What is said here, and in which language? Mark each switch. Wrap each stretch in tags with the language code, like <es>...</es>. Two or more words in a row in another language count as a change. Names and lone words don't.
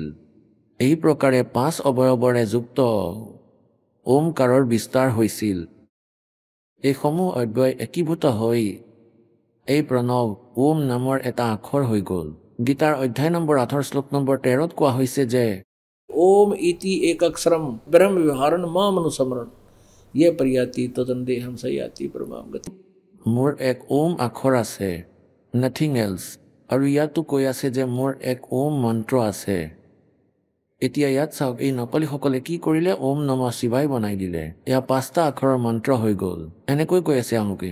<as>এই প্ৰকাৰে 5 অৱয়ৱৰে যুক্ত ওমকাৰৰ বিস্তাৰ হৈছিল। এইসমূহ অব্যয় একীভূত হৈ এই প্ৰণৱ ওম নামৰ এটা আখৰ হৈ গ'ল। গীতাৰ অধ্যায় নম্বৰ 8 শ্লোক নম্বৰ 13 কোৱা হৈছে যে</as> <sa>ओम इति एक अक्षरम ब्रह्म व्यवहारन माम अनुसमरण ये पर्याति तदन्देहम सयाति परमाम गति।</sa> <as>মোৰ এক ওম আখৰ আছে,</as> <en>nothing else.</en> <as>আৰু ইয়াতো কৈ আছে যে মোৰ এক ওম মন্ত্ৰ আছে। এতিয়া ইয়াত চাওক, এই নকলিসকলে কি কৰিলে?</as> <sa>ওম নমঃ শিৱায়</sa> <as>বনাই দিলে। এয়া 5টা আখৰৰ মন্ত্ৰ হৈ গ'ল। এনেকৈ কৈ আছে এওঁলোকে।</as>